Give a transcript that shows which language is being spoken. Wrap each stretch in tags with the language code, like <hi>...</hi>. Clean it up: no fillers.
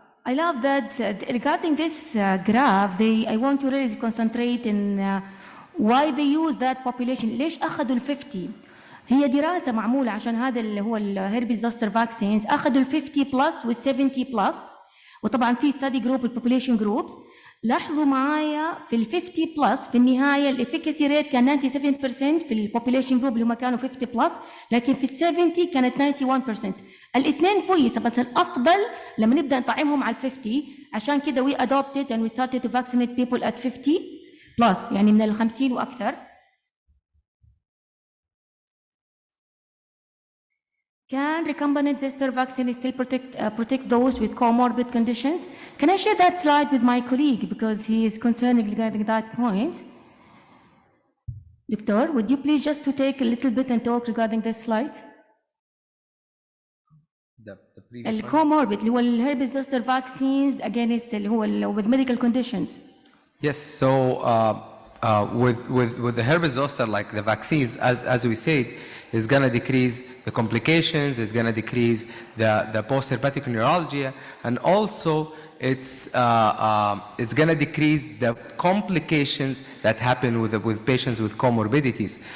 <en>I love that regarding this graph, I want to really concentrate in why they use that population.</en> <ar>ليش أخذوا ال 50؟ هي دراسة معمولة عشان هذا اللي هو الهيربيز زوستر فاكسينز، أخذوا ال 50 بلس وال 70 بلس، وطبعا في ستادي جروب البوبوليشن جروبس. لاحظوا معايا في ال 50 بلس في النهاية الافيكاسي ريت كان 97% في البوبوليشن جروب اللي هم كانوا 50 بلس، لكن في ال 70 كانت 91%. الاثنين كويسة، بس الأفضل لما نبدأ نطعمهم على ال 50. عشان كده</ar> <en>we adopted and we started to vaccinate people at 50 plus,</en> <ar>يعني من ال 50 وأكثر.</ar> <en>Can recombinant zoster vaccine still protect those with comorbid conditions? Can I share that slide with my colleague because he is concerned regarding that point? Doctor, would you please just to take a little bit and talk regarding this slide? The previous one. الكوموربيد اللي هو الهربس zoster vaccines against اللي هو with medical conditions. Yes, so with the herpes zoster, like the vaccines, as we said, is going to decrease the complications, it's going to decrease the post-herpetic neuralgia, and also it's going to decrease the complications that happen with patients with comorbidities.</en>